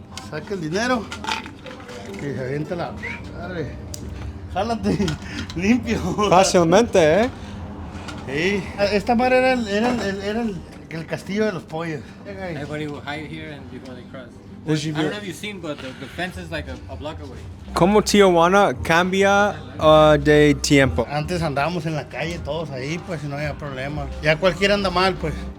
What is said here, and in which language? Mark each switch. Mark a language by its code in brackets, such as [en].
[es] Saca el dinero y se avienta la... Dale, jálate, limpio. Fácilmente, ¿eh? Sí. Esta madre era el castillo de los pollos. [en] Everybody will hide here and before they cross. This should I be- don't know if you've seen, but the fence is like a block away. [es] ¿Cómo Tijuana cambia de tiempo? Antes andábamos en la calle todos ahí, pues, y no había problema. Ya cualquiera anda mal, pues.